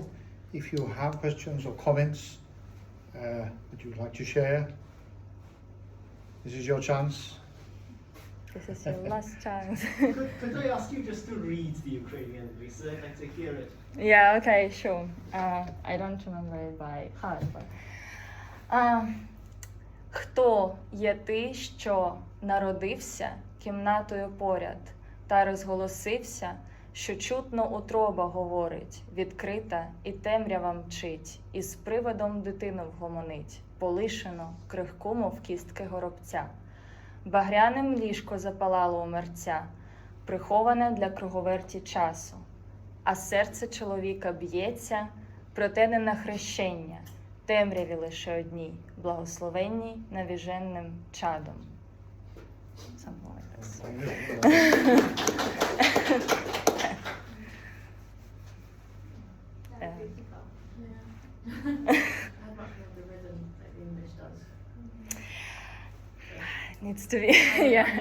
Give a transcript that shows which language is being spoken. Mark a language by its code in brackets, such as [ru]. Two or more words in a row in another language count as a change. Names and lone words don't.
[en] If you have questions or comments that you would like to share, this is your chance. This is your last chance. Could I ask you just to read the Ukrainian, please? I'd like to hear it. Yeah, okay, sure. I don't remember it by heart, but... [uk] Хто є ти, що народився кімнатою поряд, та розголосився, що чутно утроба говорить, відкрита і темрява мчить, і з приводом дитину вгомонить, полишено, крихку, мов кістки горобця. Багряним ліжко запалало у мерця, приховане для круговерті часу, а серце чоловіка б'ється, проте не на хрещення, темряві лише одній, благословенній навіженним чадом. [en] Something like this. Yeah. How much of the rhythm like the English does? It needs to be, yeah.